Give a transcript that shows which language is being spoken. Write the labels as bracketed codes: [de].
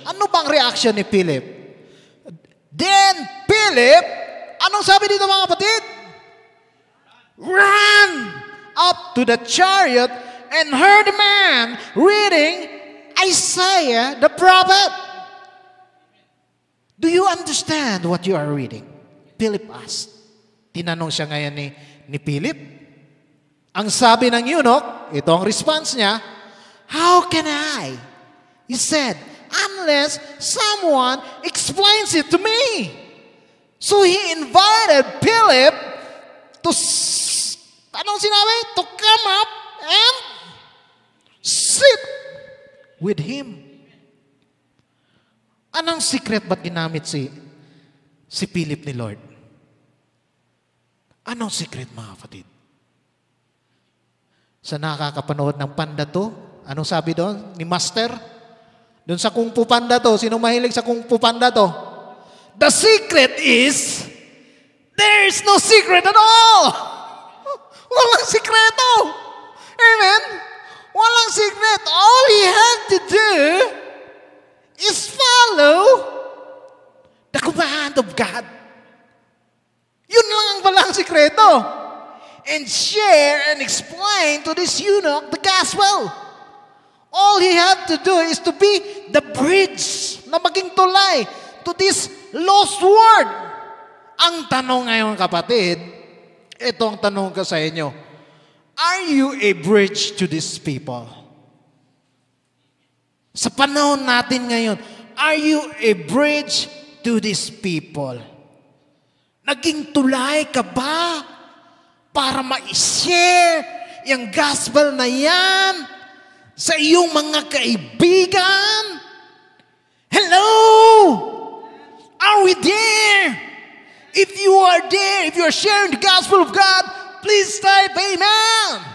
[tl] Ano bang reaction ni Philip? Then Philip, anong sabi dito mga kapatid? [en] Ran up to the chariot and heard a man reading Isaiah the prophet. Do you understand what you are reading? Philip asked. [tl] Tinanong siya ngayon ni Philip. Ang sabi ng eunuch, ito ang response niya, [en] how can I? He said, unless someone explains it to me. So he invited Philip to, [tl] anong sinabi? [en] To come up and sit with him. [tl] Anong secret ba't ginamit si Philip ni Lord? Anong secret, mga kapatid? Sa nakakapanood ng Panda to, anong sabi doon ni Master? Doon sa Kung Fu Panda to, sino mahilig sa Kung Fu Panda to? [en] The secret is, there is no secret at all. [tl] Walang sikreto. Amen? Walang secret. [en] All you have to do is follow the command of God. [tl] Yun lang ang walang sikreto. [en] And share and explain to this eunuch the gospel. All he had to do is to be the bridge [tl] na maging tulay [en] to this lost world. [tl] Ang tanong ngayon, kapatid, ito ang tanong ko sa inyo. [en] Are you a bridge to these people? [tl] Sa panahon natin ngayon, [en] are you a bridge to these people? [tl] Naging tulay ka ba para ma-share yung gospel na yan sa iyong mga kaibigan? [en] Hello? Are we there? If you are there, if you are sharing the gospel of God, please type amen.